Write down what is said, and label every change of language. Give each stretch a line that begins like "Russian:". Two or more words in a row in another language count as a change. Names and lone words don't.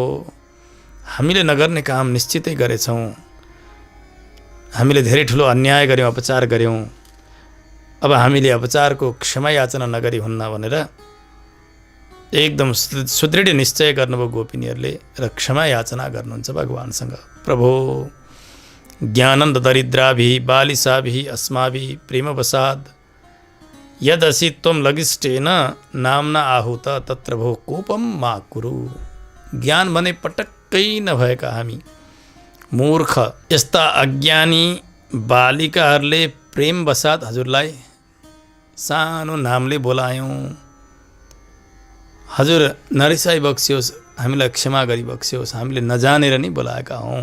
Nepali: हामीले नगर्ने काम निश्चितै गरेछौँ। हामीले धेरै ठुलो अन्याय गऱ्यौँ, अपचार गऱ्यौँ। अब हामीले अपचारको क्षमा याचना नगरी हुन्न भनेर एकदम सुदृढ निश्चय गर्नुभयो गोपिनीहरूले र क्षमा याचना गर्नुहुन्छ भगवानसँग।
Sanskrit: प्रभो ज्ञानन्द दरिद्राभिः बालिसाभिः अस्माभिः प्रेमवशाद् यदसि त्वं लगिष्टेन नाम्ना आहुत तत्र भो कोपम मा कुरु।
Nepali: ज्ञान भने पटक्कै नभएका हामी मूर्ख यस्ता अज्ञानी बालिकाहरूले प्रेमवशात् हजुरलाई सानो नामले बोलायौँ। हजुर नरिसाई बक्सियोस्, हामीलाई क्षमा गरी बक्सियोस्, हामीले नजानेर नै बोलाएका हौँ।